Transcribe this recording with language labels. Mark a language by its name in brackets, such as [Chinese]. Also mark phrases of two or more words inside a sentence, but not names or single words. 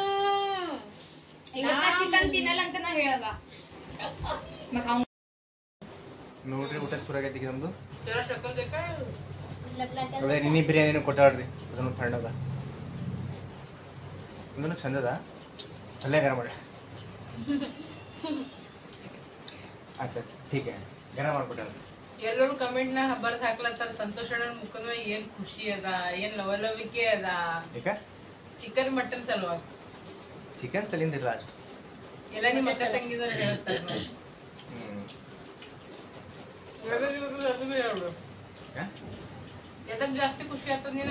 [Kannada] चिकन ತಿನ್ನಲ್ಲ ಅಂತ ನಾ ಹೇಳಲ್ಲ. ನೋಡ್ರಿ ಊಟ ಶುರುವಾಗೈತಿ ಈಗ ನಮ್ದು. [Hindi] ज़रा शक्ल देखा [Kannada] ಅದೇ ನಿನ್ನೆ ಬಿರಿಯಾನಿನೂ ಕೊಟ್ಟಾಡ್ರಿ, ಅದನ್ನು ತಣ್ಣದ ಇದನ್ನು ಚಂದದ ಅಲ್ಲೇ ಗರಂ ಮಾಡಿ. [Hindi] अच्छा ठीक है [Kannada] ಗರಂ ಮಾಡ್ಕೊಟ್ಟಾರ. ಎಲ್ಲರೂ ಕಮೆಂಟ್ ನ ಬರ್ದ್ ಹಾಕ್ಲತ್ತಾರ ಸಂತೋಷ್ ಅಣ್ಣನ ಮುಖದ ಮೇಲೆ ಏನ್ ಖುಷಿ ಅದ, ಏನ್ ಲವಲವಿಕೆ ಅದ. ಈಗ ಚಿಕನ್ ಮಟನ್ ಸಲುವಾಗಿ ಚಿಕನ್ ಸಲಿಂದಿಲ್ಲ ಎಲ್ಲ ನಿಮ್ಮ ಅಕ್ಕ ತಂಗಿದವ್ರು ಹೇಳ್ತಾರೆ. ಎದಕ್ ಜಾಸ್ತಿ ಖುಷಿ ಆಗ್ತದ ನಿನಗ?